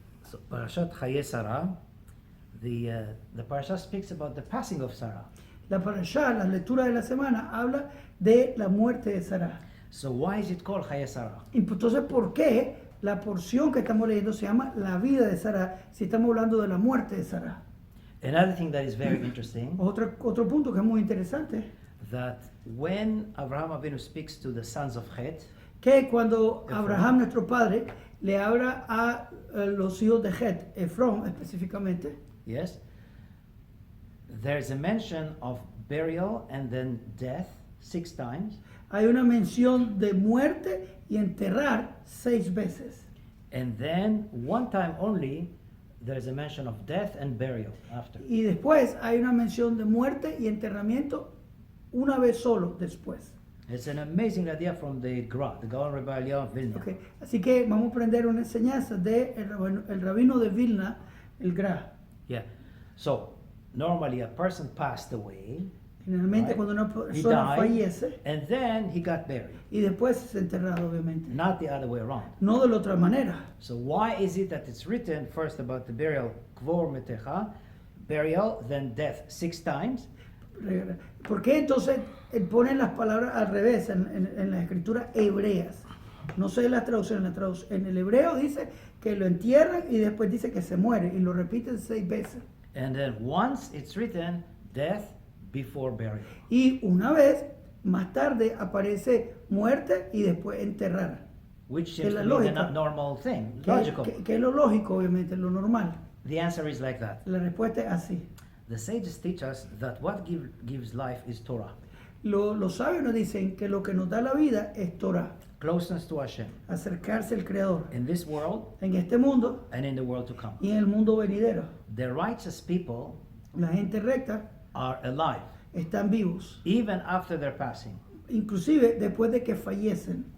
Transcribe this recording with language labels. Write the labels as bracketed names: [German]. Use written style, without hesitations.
[English] So, [Hebrew] פרשת חיי שרה, [English] the parasha speaks about the passing of Sarah. [Spanish] La parashá, la lectura de la semana, habla de la muerte de Sara. [English] So why is it called [Hebrew] חיי שרה? [Spanish] Entonces, ¿por qué la porción que estamos leyendo se llama la vida de Sara si estamos hablando de la muerte de Sara? [English] Another thing that is very interesting, [Spanish] Otro punto que es muy interesante, [English] that when Abraham Avinu speaks to the sons of Het, [Spanish] que cuando Abraham, nuestro padre, le habla a los hijos de Het, Efrón específicamente, [English] yes, there's a mention of burial and then death 6 times. [Spanish] hay una mención de muerte y enterrar 6 veces. [English] And then one time only, there is a mention of death and burial after. [Spanish] Y después hay una mención de muerte y enterramiento una vez solo después. [English] It's an amazing idea from the Gra, the Gaon Rabbi Eliyahu of Vilna. Okay. [Spanish] Así que vamos a aprender una enseñanza de el rabino de Vilna, el Gra. [English] Yeah. So normally a person passed away, [Spanish] Generalmente [English] right? [Spanish] cuando una [English] He [Spanish] persona [English] died, [Spanish] fallece [English] and then he got buried. [Spanish] y después es enterrado, obviamente. [English] Not the other way around. [Spanish] No de la otra manera. [English] So why is it that it's written first about the burial, [Hebrew] kvor metecha, [English] burial, then death 6 times? [Spanish] ¿Por qué entonces ponen las palabras al revés en las escrituras hebreas? No sé las traducciones. En el hebreo dice que lo entierran y después dice que se muere y lo repiten 6 veces. [English] And then once it's written death before burial. [Spanish] Y una vez más tarde aparece muerte y después enterrar. [English] Which [Spanish] Que [English] seems [Spanish] la [English] to be the [Spanish] lógica. [English] normal thing, [Spanish] Que [English] logical. [Spanish] es lo lógico, obviamente, lo normal. [English] The answer is like that. [Spanish] La respuesta es así. [English] The sages teach us that what gives life is Torah. [Spanish] Los sabios nos dicen que lo que nos da la vida es Torá, [English] Closeness to Hashem. [Spanish] acercarse al Creador. [English] In this world [Spanish] En este mundo [English] and in the world to come. [Spanish] y en el mundo venidero, [English] The righteous people [Spanish] la gente recta [English] are alive, [Spanish] están vivos, [English] even after their passing. [Spanish] inclusive después de que fallecen.